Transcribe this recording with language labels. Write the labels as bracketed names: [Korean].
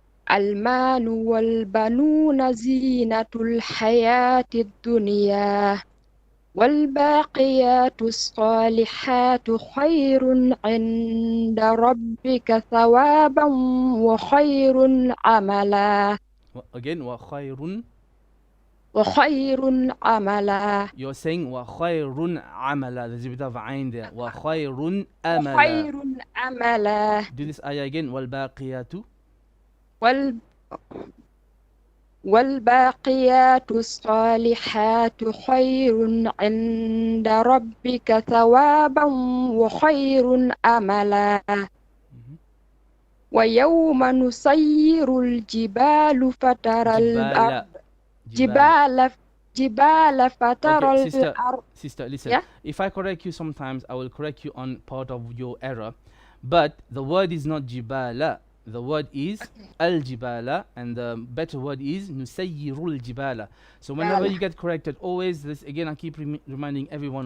[Arabic] المال والبنون زينة الحياة الدنيا والباقيات الصالحات خير عند ربك ثوابا وخير عملا. [English] Again, [Arabic] وخير عملا. [English] You're saying [Arabic] وخير عملا. [English] There's a bit of ayn there. [Arabic] وخير أملا. خير عملا. [English] Do this ayah again. [Arabic] والباقيات والباقيات الصالحات خير عند ربك ثوابا وخير أملا. ويوم نسير الجبال فترى الأرض جبال فترى الأرض. [English] Sister, listen. Yeah? If I correct you sometimes, I will correct you on part of your error. But the word is not jibala. The word is al-jibala, and the better word is nusayyirul jibala. So whenever you get corrected, always this again. I keep reminding everyone.